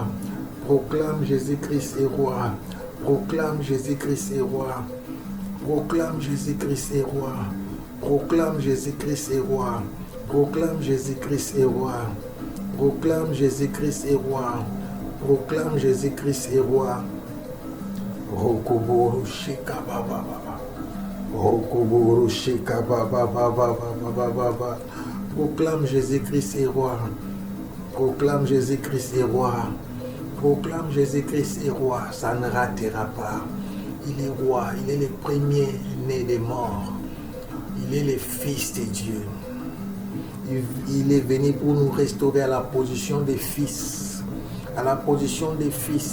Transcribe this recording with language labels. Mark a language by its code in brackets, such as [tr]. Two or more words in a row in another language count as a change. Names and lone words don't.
[fr] Proclame Jésus-Christ est roi. Proclame Jésus-Christ est roi. Proclame Jésus-Christ est roi. Proclame Jésus-Christ est roi. Proclame Jésus-Christ est roi. Proclame Jésus-Christ est roi. Proclame Jésus-Christ est roi. Rokoboro Shika Baba Baba. Rokoboro Shika Baba Baba Baba Baba. Proclame Jésus-Christ est roi. Proclame Jésus-Christ est roi. Proclame Jésus-Christ est roi. Ça ne ratera pas. Il est roi. Il est le premier né des morts. Il est le Fils de Dieu. Il est venu pour nous restaurer à la position de fils, à la position des fils.